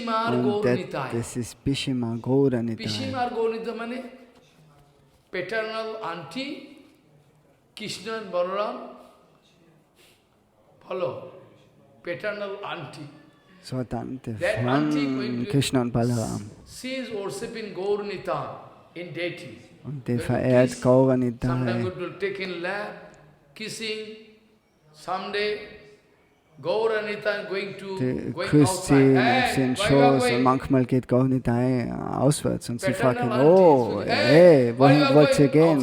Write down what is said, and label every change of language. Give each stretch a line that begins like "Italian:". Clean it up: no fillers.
German: Und das ist Pishimar Gauranitai.
English: Pishimar Gauranitai means paternal auntie, Krishna and Balaram. Follow. Paternal auntie.
German: So Tante von Krishna und Balaram.
English: She is worshipping Gauranitai in deity.
German: Und die verehrt Gauranitai.
English: Sometimes it will take in lap, kissing. Someday Gauranitai going
German: küsst sie auf den Schoß und manchmal geht Gauranitai auswärts und sie fragt ihn, oh, hey, wohin wollt ihr gehen?